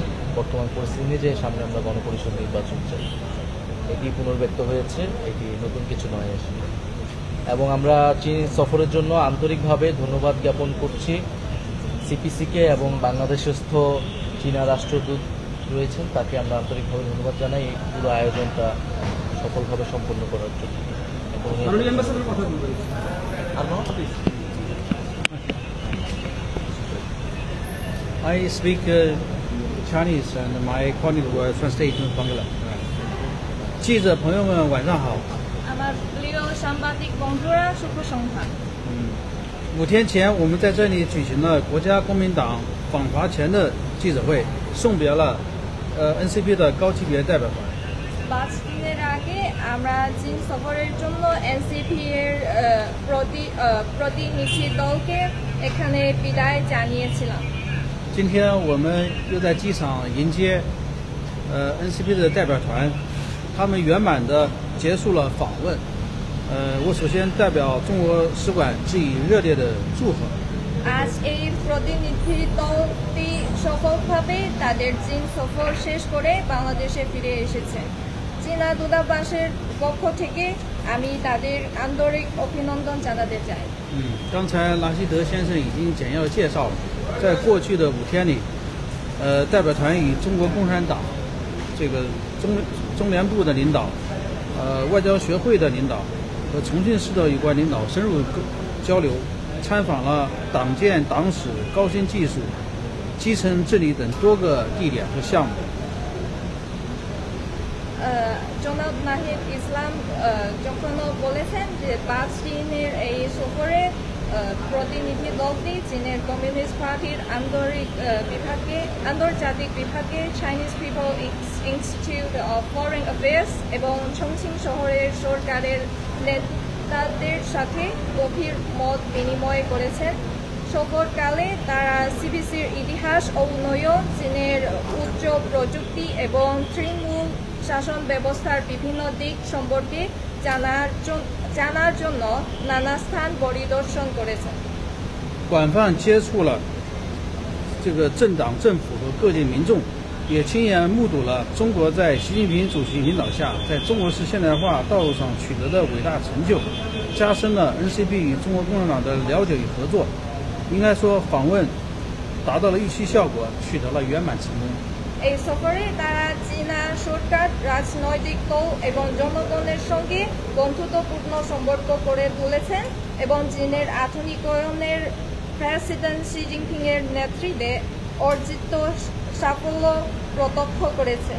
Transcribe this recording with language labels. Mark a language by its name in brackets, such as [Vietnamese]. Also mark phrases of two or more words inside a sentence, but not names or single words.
[Bangla] বর্তমান পরিস্থিতি নিয়ে যে সামনে আমরা গণপরিষদ নির্বাচন চাই, এটি পুনর্ব্যক্ত হয়েছে, এটি নতুন কিছু নয় আসলে। এবং আমরা চীন সফরের জন্য আন্তরিকভাবে ধন্যবাদ জ্ঞাপন করছি সিপিসিকে এবং বাংলাদেশস্থ চীনা রাষ্ট্রদূত রয়েছেন, তাকে আমরা আন্তরিকভাবে ধন্যবাদ জানাই এই পুরো আয়োজনটা সফলভাবে সম্পন্ন করার জন্য। [English] I speak Chinese and my colleague will translate in Bangla. [Chinese] 记者朋友们晚上好。 [Bangla] আমার প্রিয় সাংবাদিক বন্ধুরা, শুভ সন্ধ্যা। [Chinese] 5 天前，我们在这里举行了国家公民党访华前的记者会，送别了NCP 的高级别代表团。 [Bangla] 5 দিনের আগে আমরা চীন সফরের জন্য এনসিপি এর প্রতিনিধি দলকে এখানে বিদায় জানিয়েছিলাম। [Chinese] 今天我们又在机场迎接NCP 的代表团，他们圆满地结束了访问。我首先代表中国使馆致以热烈的祝贺。 [Bangla] আজ এই প্রতিনিধি দলটি সফলভাবে তাদের চীন সফর শেষ করে বাংলাদেশে ফিরে এসেছে। চীনা দূতাবাসের পক্ষ থেকে আমি তাদের আন্তরিক অভিনন্দন জানাতে চাই। [Chinese] 刚才拉希德先生已经简要介绍了，在过去的5天里，代表团与中国共产党这个中联部的领导、外交学会的领导和重庆市的有关领导深入交流，参访了党建、党史、高新技术、基层治理等多个地点和项目。 [Bangla] জনাব নাহিদ ইসলাম যখন বলেছেন যে 5 দিনের এই সফরে প্রতিনিধি দলটি চীনের কমিউনিস্ট পার্টির আন্তর্জাতিক বিভাগে চাইনিজ পিপল ইনস্টিটিউট অফ ফরেন অ্যাফেয়ার্স এবং চংচিং শহরের সরকারের নেতাদের সাথে গভীর মত বিনিময় করেছেন। সফরকালে তারা সিবিসির ইতিহাস ও উন্নয়ন, চীনের উচ্চ প্রযুক্তি এবং তৃণমূল শাসন ব্যবস্থার বিভিন্ন দিক সম্পর্কে জানার জন্য নানা স্থান পরিদর্শন করেছেন। [Chinese] 广泛接触了这个政党、政府和各界民众，也亲眼目睹了中国在习近平主席领导下，在中国式现代化道路上取得的伟大成就，加深了 NCP 与中国共产党的了解与合作。应该说，访问达到了预期效果，取得了圆满成功。 [Bangla] এই সফরে তারা চীনা সরকার, রাজনৈতিক দল এবং জনগণের সঙ্গে বন্ধুত্বপূর্ণ সম্পর্ক করে তুলেছেন এবং চীনের আধুনিকায়নের প্রেসিডেন্ট শি জিনপিং এর নেতৃত্বে অর্জিত সাফল্য প্রত্যক্ষ করেছেন।